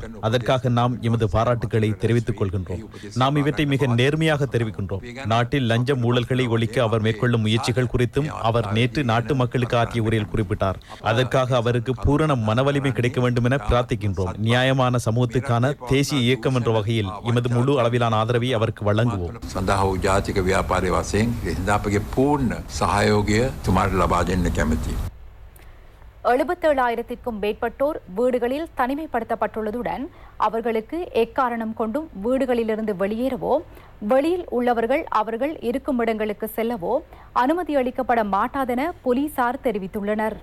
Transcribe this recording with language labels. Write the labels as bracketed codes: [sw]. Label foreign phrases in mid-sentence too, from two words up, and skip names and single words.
[ta] அதற்காக நாம் எமது பாராட்டுகளை தெரிவித்துக் கொள்கின்றோம். நாம் இவற்றை மிக நேர்மையாக தெரிவிக்கின்றோம். நாட்டில் லஞ்ச ஊழல்களை ஒழிக்க அவர் மேற்கொள்ளும் முயற்சிகள் குறித்தும் அவர் நேற்று நாட்டு மக்களுக்கு ஆற்றிய உரையில் குறிப்பிட்டார். அதற்காக அவருக்கு பூரண மனவலிமை கிடைக்க வேண்டும் என பிரார்த்திக்கின்றோம். நியாயமான சமூகத்துக்கான தேசிய இயக்கம் என்ற வகையில் எமது முழு அளவிலான ஆதரவை அவருக்கு வழங்குவோம். [si] ජාතික ව්‍යාපාරය වශයෙන් අපගේ පූර්ණ සහයෝගය තුමාට ලබා දෙන්න කැමැතියි. [ta] 77,000க்கும் மேற்பட்டோர் வீடுகளில் தனிமைப்படுத்தப்பட்டுள்ளதுடன் அவர்களுக்கு எக்காரணம் கொண்டும் வீடுகளிலிருந்து வெளியேறவோ வெளியில் உள்ளவர்கள் அவர்கள் இருக்கும் இடங்களுக்கு செல்லவோ அனுமதி அளிக்கப்பட மாட்டாதென போலீசார் தெரிவித்துள்ளனர்.